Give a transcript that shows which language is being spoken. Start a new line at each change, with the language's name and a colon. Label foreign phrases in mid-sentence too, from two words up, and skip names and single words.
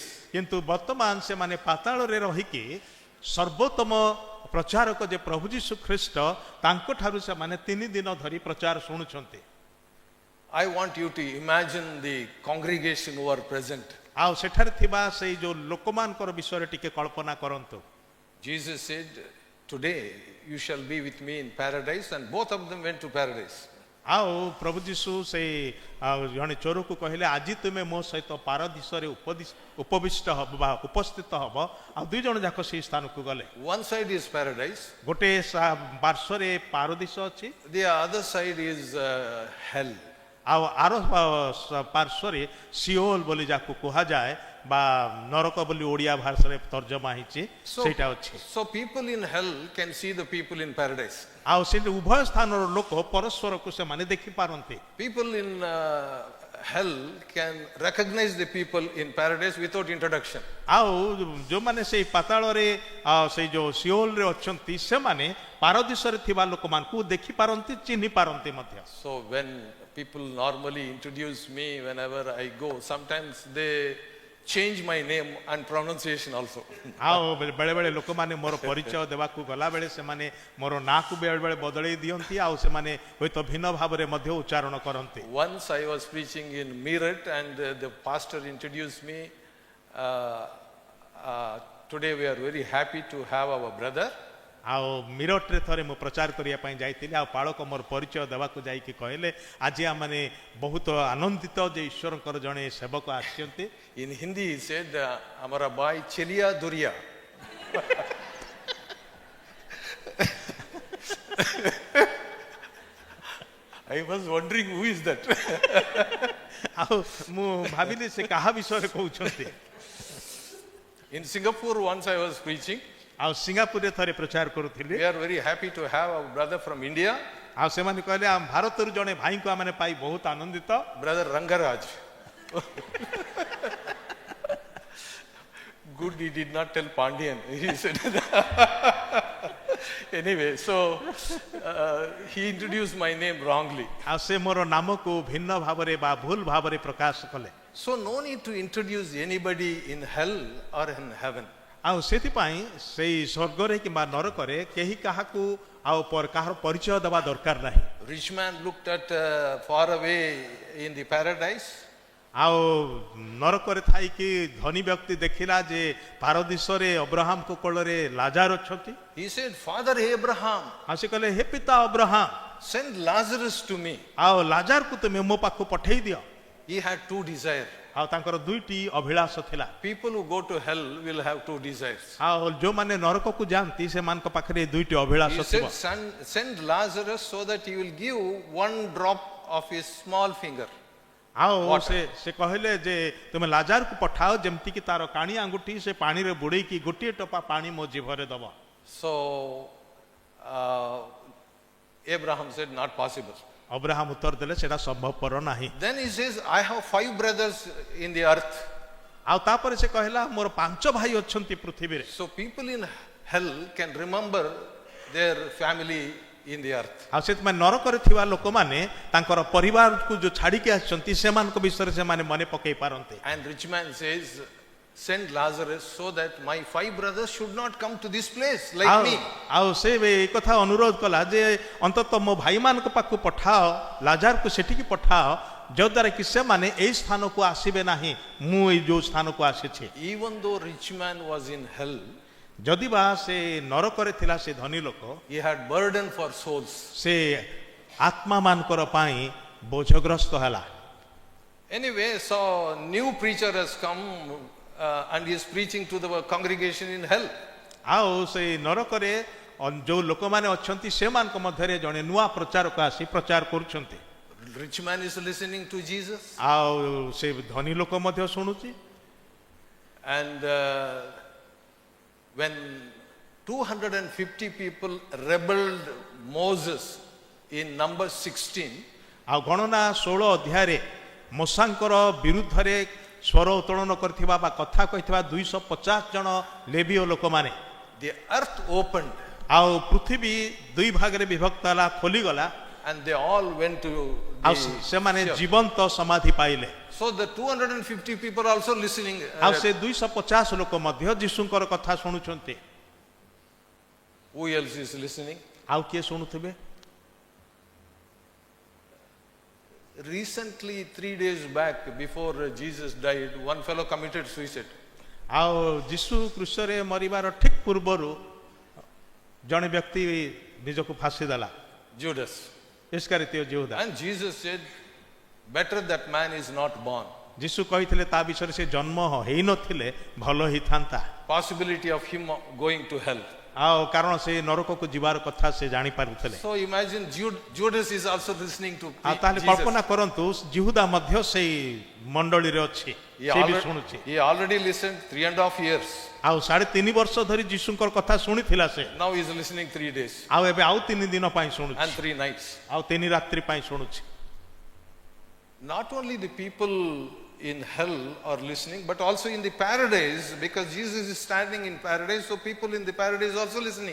Odia: କିନ୍ତୁ ବର୍ତ୍ତମାନ ସେମାନେ ପାତାଳରେ ରହିକି ସର୍ବୋତ୍ତମ ପ୍ରଚାରକ ଯେ ପ୍ରଭୁ ଯୀଶୁ ଖ୍ରୀଷ୍ଟ, ତାଙ୍କଠାରୁ ସେମାନେ 3 ଦିନ ଧରି ପ୍ରଚାର ଶୁଣୁଛନ୍ତି।
English: I want you to imagine the congregation who are present.
Odia: ଆଉ ସେଠାରେ ଥିବା ସେଇ ଯୋଉ ଲୋକମାନଙ୍କର ବିଷୟରେ ଟିକେ କଳ୍ପନା କରନ୍ତୁ।
English: Jesus said, today you shall be with me in paradise, and both of them went to paradise.
Odia: ଆଉ ପ୍ରଭୁ ଯୀଶୁ ସେଇ ଜଣେ ଚୋରକୁ କହିଲେ, ଆଜି ତୁମେ ମୋ ସହିତ ପାରଦୀସରେ ଉପବିଷ୍ଟ ହବ ବା ଉପସ୍ଥିତ ହବ। ଆଉ 2 ଜଣ ଯାକ ସେଇ ସ୍ଥାନକୁ ଗଲେ।
English: One side is paradise,
Odia: ଗୋଟେ ପାର୍ଶ୍ୱରେ ପାରଦୀସ ଅଛି,
English: the other side is hell.
Odia: ଆଉ ଆର ପାର୍ଶ୍ୱରେ ସିଓଲ ବୋଲି ଯାହାକୁ କୁହାଯାଏ ବା ନରକ ବୋଲି ଓଡ଼ିଆ ଭାଷାରେ ତର୍ଜମା ହେଇଛି, ସେଇଟା ଅଛି।
English: So people in hell can see the people in paradise.
Odia: ଆଉ ସେଠି ଉଭୟ ସ୍ଥାନର ଲୋକ ପରସ୍ପରକୁ ସେମାନେ ଦେଖିପାରନ୍ତି।
English: People in hell can recognize the people in paradise without introduction.
Odia: ଆଉ ଯେଉଁମାନେ ସେଇ ପାତାଳରେ ସେଇ ଯୋଉ ସିଓଲରେ ଅଛନ୍ତି, ସେମାନେ ପାରଦୀସରେ ଥିବା ଲୋକମାନଙ୍କୁ ଦେଖିପାରନ୍ତି, ଚିହ୍ନି ପାରନ୍ତି ମଧ୍ୟ।
English: So when people normally introduce me whenever I go, sometimes they change my name and pronunciation also.
Odia: ଆଉ ବେଳେ ବେଳେ ଲୋକମାନେ ମୋର ପରିଚୟ ଦେବାକୁ ଗଲାବେଳେ ସେମାନେ ମୋର ନାଁକୁ ବେଳେ ବେଳେ ବଦଳେଇ ଦିଅନ୍ତି, ଆଉ ସେମାନେ ହୁଏତ ଭିନ୍ନ ଭାବରେ ମଧ୍ୟ ଉଚ୍ଚାରଣ କରନ୍ତି।
English: Once I was preaching in Meerut and the pastor introduced me. Today we are very happy to have our brother.
Odia: ଆଉ ମିରଟରେ ଥରେ ମୁଁ ପ୍ରଚାର କରିବା ପାଇଁ ଯାଇଥିଲି, ଆଉ ପାଳକ ମୋର ପରିଚୟ ଦେବାକୁ ଯାଇକି କହିଲେ, ଆଜି ଆମମାନେ ବହୁତ ଆନନ୍ଦିତ ଯେ ଈଶ୍ୱରଙ୍କର ଜଣେ ସେବକ ଆସିଛନ୍ତି।
English: In Hindi he said, Amara bhai cheliya duriya. I was wondering who is that.
Odia: ଆଉ ମୁଁ ଭାବିଲି ସେ କାହା ବିଷୟରେ କହୁଛନ୍ତି।
English: In Singapore once I was preaching.
Odia: ଆଉ ସିଙ୍ଗାପୁରରେ ଥରେ ପ୍ରଚାର କରୁଥିଲି।
English: We are very happy to have our brother from India.
Odia: ଆଉ ସେମାନେ କହିଲେ, ଆମ ଭାରତରୁ ଜଣେ ଭାଇଙ୍କୁ ଆମେ ପାଇ ବହୁତ ଆନନ୍ଦିତ।
English: Brother Rangaraj. Good he did not tell Pandian. He said anyway, so he introduced my name wrongly.
Odia: ଆଉ ସେ ମୋର ନାମକୁ ଭିନ୍ନ ଭାବରେ ବା ଭୁଲ ଭାବରେ ପ୍ରକାଶ କଲେ।
English: So no need to introduce anybody in hell or in heaven.
Odia: ଆଉ ସେଥିପାଇଁ ସେଇ ସ୍ୱର୍ଗରେ କିମ୍ବା ନରକରେ କେହି କାହାକୁ ଆଉ କାହାର ପରିଚୟ ଦେବା ଦରକାର ନାହିଁ।
English: Rich man looked at far away in the paradise.
Odia: ଆଉ ନରକରେ ଥାଇକି ଧନୀ ବ୍ୟକ୍ତି ଦେଖିଲା ଯେ ପାରଦିଶରେ ଅବ୍ରାହମଙ୍କ କୋଳରେ ଲାଜାର ଅଛନ୍ତି।
English: He said, Father Abraham,
Odia: ଆଉ ସେ କହିଲେ ହେ ପିତା ଅବ୍ରାହମ,
English: send Lazarus to me.
Odia: ଆଉ ଲାଜାରକୁ ତୁମେ ମୋ ପାଖକୁ ପଠେଇ ଦିଅ।
English: He had two desires.
Odia: ଆଉ ତାଙ୍କର ଦୁଇଟି ଅଭିଳାଷ ଥିଲା।
English: People who go to hell will have two desires.
Odia: ଆଉ ଯୋଉମାନେ ନରକକୁ ଯାଆନ୍ତି ସେମାନଙ୍କ ପାଖରେ ଦୁଇଟି ଅଭିଳାଷ
English: He
Odia: ଥିବ।
English: said, send Lazarus so that he will give one drop of his small finger.
Odia: ଆଉ ସେ କହିଲେ ଯେ ତୁମେ ଲାଜାରକୁ ପଠାଅ ଯେମିତି କି ତାର କାଣି ଆଙ୍ଗୁଠି ସେ ପାଣିରେ ବୁଡେଇକି ଗୋଟିଏ ଟୋପା ପାଣି ମୋ ଜିଭରେ ଦବ।
English: So Abraham said, not possible.
Odia: ଅବ୍ରାହମ ଉତ୍ତର ଦେଲେ ସେଟା ସମ୍ଭବପର ନାହିଁ।
English: Then he says, I have 5 brothers in the earth.
Odia: ଆଉ ତାପରେ ସେ କହିଲା ମୋର 5 ଭାଇ ଅଛନ୍ତି ପୃଥିବୀରେ।
English: So people in hell can remember their family in the earth.
Odia: ଆଉ ସେଥିପାଇଁ ନରକରେ ଥିବା ଲୋକମାନେ ତାଙ୍କର ପରିବାରକୁ ଯୋଉ ଛାଡିକି ଆସିଛନ୍ତି ସେମାନଙ୍କ ବିଷୟରେ ସେମାନେ ମନେ ପକେଇ ପାରନ୍ତି।
English: And rich man says, send Lazarus so that my 5 brothers should not come to this place like me.
Odia: ଆଉ ସେ ଏ କଥା ଅନୁରୋଧ କଲା ଯେ ଅନ୍ତତଃ ମୋ ଭାଇମାନଙ୍କ ପାଖକୁ ପଠାଅ, ଲାଜାରକୁ ସେଠିକି ପଠାଅ ଯଦ୍ୱାରା କି ସେମାନେ ଏଇ ସ୍ଥାନକୁ ଆସିବେ ନାହିଁ ମୁଁ ଏଇ ଯୋଉ ସ୍ଥାନକୁ ଆସିଛି।
English: Even though rich man was in hell,
Odia: ଯଦି ବା ସେ ନରକରେ ଥିଲା ସେ ଧନୀ ଲୋକ,
English: he had burden for souls.
Odia: ସେ ଆତ୍ମାମାନଙ୍କର ପାଇଁ ବୋଝଗ୍ରସ୍ତ ହେଲା।
English: Anyway, so new preacher has come and he is preaching to the congregation in hell.
Odia: ଆଉ ସେ ନରକରେ ଯୋଉ ଲୋକମାନେ ଅଛନ୍ତି ସେମାନଙ୍କ ମଧ୍ୟରେ ଜଣେ ନୂଆ ପ୍ରଚାରକ ଆସି ପ୍ରଚାର କରୁଛନ୍ତି।
English: Rich man is listening to Jesus.
Odia: ଆଉ ସେ ଧନୀ ଲୋକ ମଧ୍ୟ ଶୁଣୁଛି।
English: And when 250 people rebelled Moses in Numbers 16,
Odia: ଆଉ ଗଣନା 16 ଅଧ୍ୟାୟରେ ମୋଶାଙ୍କର ବିରୁଦ୍ଧରେ ସ୍ୱର ଉତ୍ତୋଳନ କରିଥିବା ବା କଥା କହିଥିବା 250 ଜଣ ଲେବୀୟ ଲୋକମାନେ,
English: the earth opened
Odia: ଆଉ ପୃଥିବୀ ଦୁଇ ଭାଗରେ ବିଭକ୍ତ ହେଲା, ଖୋଲିଗଲା
English: and they all went to
Odia: ଆଉ
English: the
Odia: ସେମାନେ
English: ship.
Odia: ଜୀବନ୍ତ ସମାଧି ପାଇଲେ।
English: So the 250 people are also listening.
Odia: ଆଉ ସେ 250 ଲୋକ ମଧ୍ୟ ଯୀଶୁଙ୍କର କଥା ଶୁଣୁଛନ୍ତି।
English: Who else is listening?
Odia: ଆଉ କିଏ ଶୁଣୁଥିବେ?
English: Recently, 3 days back, before Jesus died, one fellow committed suicide.
Odia: ଆଉ ଯୀଶୁ କ୍ରୁଶରେ ମରିବାର ଠିକ ପୂର୍ବରୁ ଜଣେ ବ୍ୟକ୍ତି ନିଜକୁ ଫାଶୀ ଦେଲା,
English: Judas.
Odia: ଇସ୍କାରିଓତ ଯିହୁଦା।
English: And Jesus said, better that man is not born.
Odia: ଯୀଶୁ କହିଥିଲେ ତା ବିଷୟରେ ସେ ଜନ୍ମ ହେଇନଥିଲେ ଭଲ ହେଇଥାନ୍ତା।
English: Possibility of him going to hell.
Odia: ଆଉ କାରଣ ସେ ନରକକୁ ଯିବାର କଥା ସେ ଜାଣି ପାରୁଥିଲେ।
English: So imagine Judas is also listening to
Odia: ଆଉ ତାହେଲେ
English: Jesus.
Odia: କଳ୍ପନା କରନ୍ତୁ ଯିହୁଦା ମଧ୍ୟ ସେଇ ମଣ୍ଡଳୀରେ ଅଛି, ସେ ବି ଶୁଣୁଛି।
English: He already listened 3.5 years.
Odia: ଆଉ 3.5 ବର୍ଷ ଧରି ଯୀଶୁଙ୍କର କଥା ଶୁଣିଥିଲା ସେ।
English: Now he is listening 3 days
Odia: ଆଉ ଏବେ ଆଉ 3 ଦିନ ପାଇଁ ଶୁଣୁଛି,
English: and 3 nights.
Odia: ଆଉ 3 ରାତ୍ରି ପାଇଁ ଶୁଣୁଛି।
English: Not only the people in hell are listening, but also in the paradise, because Jesus is standing in paradise, so people in the paradise also listening.